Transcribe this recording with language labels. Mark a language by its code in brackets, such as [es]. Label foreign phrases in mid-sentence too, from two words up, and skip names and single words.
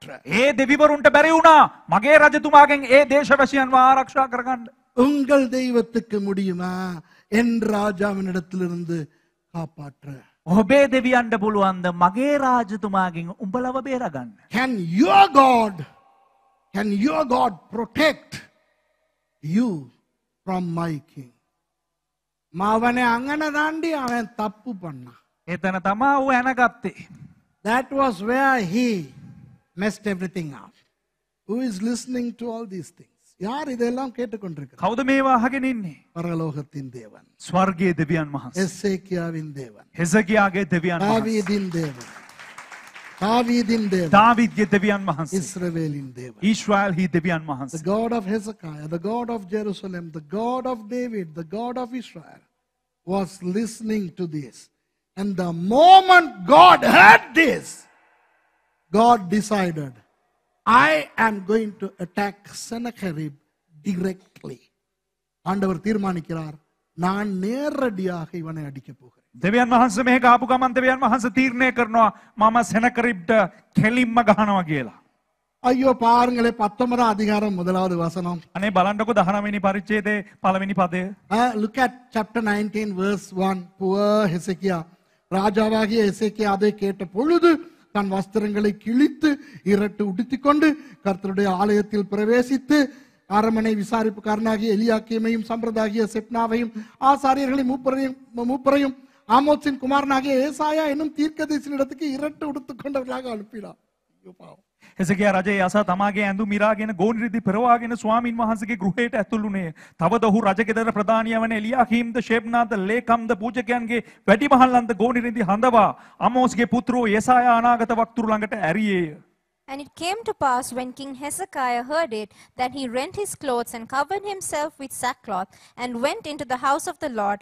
[si] ඒ දෙවිවරුන්ට බැරි වුණා මගේ රජතුමාගෙන් ඒ දේශවැසියන්ව ආරක්ෂා කරගන්න. [ta] உங்கள் தெய்வத்துக்கு முடியுமா என் ராஜாவினிடத்திலிருந்து காப்பாற்ற? [si] ඔබේ දෙවියන්ට පුළුවන්ද මගේ රාජතුමාගෙන් උඹලව බේරගන්න? [en] Can your God protect you from my king? [ta] மாவனே அங்கன தாண்டி அவன் தப்பு பண்ணான். [si] එතන තමා ඌ ඇනගත්තේ. [en] That was where he messed everything up. Who is listening to all these things? [ta] யார் இதெல்லாம் கேட்டுக்கொண்டிருக்கிறார்? [si] කවුද මේවා අහගෙන ඉන්නේ? [ta] பரலோகத்தின் தேவன், [si] ස්වර්ගයේ දෙවියන් වහන්සේ. [ta] எசேக்கியாவின் தேவன், [si] හෙසකියාගේ දෙවියන් වහන්සේ. [ta] தாவீதின் தேவன், தாவீதின் தேவன், [si] දාවිද්ගේ දෙවියන් වහන්සේ. [ta] இஸ்ரவேலின் தேவன். [si] ඊශ්‍රායල්හි දෙවියන් [en] The [si] වහන්සේ. [en] God of Hezekiah, the God of Jerusalem, the God of David, the God of Israel was listening to this. And the moment God heard this, God decided, I am going to attack Sennacherib directly. [ta] ஆண்டவர் தீர்மானிக்கிறார், நான் நேரடியாக இவனை அடிக்கப் போகிறேன். [si] දෙවියන් වහන්සේ මේක ආපු ගමන් දෙවියන් වහන්සේ තීරණය කරනවා මම සෙනකරිබ්ට කෙලින්ම ගහනවා කියලා. [ta] ஐயோ பாருங்களே 19 அதிகாரம் முதலாவது வசனம். [si] අනේ බලන්නකො 19 වෙනි පරිච්ඡේදයේ පළවෙනි පදය. [en] Look at chapter 19 verse 1. Poor Hezekiah. [ta] ராஜாவாகிய எசேக்கியா அதை கேட்ட பொழுது தன் வஸ்திரங்களை கிழித்து இரட்டு உடுத்திக்கொண்டு கர்த்தருடைய ஆலயத்தில் பிரவேசித்து அரமனை விசாரிப்புக்காரனாகிய எலியாக்கீமையும் சம்பிரதாகிய செப்னாவையும் ஆசாரியர்களையும் மூப்பரையும் ஆமோத்சின் குமாரனாகிய ஏசாயா என்னும் தீர்க்கதரிசியினிடத்துக்கு இரட்டு உடுத்துக்கொண்டவர்களாக அனுப்பினார். ஐயோ பாவம். [si] හෙසකියා රජය යසා තමාගේ ඇඳුම් මිරාගෙන ගෝනිරිදි පෙරවාගෙන ස්වාමින් වහන්සේගේ ගෘහයට ඇතුළුනේ. තවද ඔහු රජගෙදර ප්‍රධානිය වන එලියාකීම්ද ෂෙබ්නාද ලේකම්ද පූජකයන්ගේ වැඩිමහල්ලන්ද ගෝනිරිදි හඳවා අමෝස්ගේ පුත්‍රෝ යෙසායා අනාගත වක්තුරු ළඟට ඇරියේය. [en] And it came to pass when King Hezekiah heard it, that he rent his clothes and covered himself with sackcloth, and went into the house of the Lord.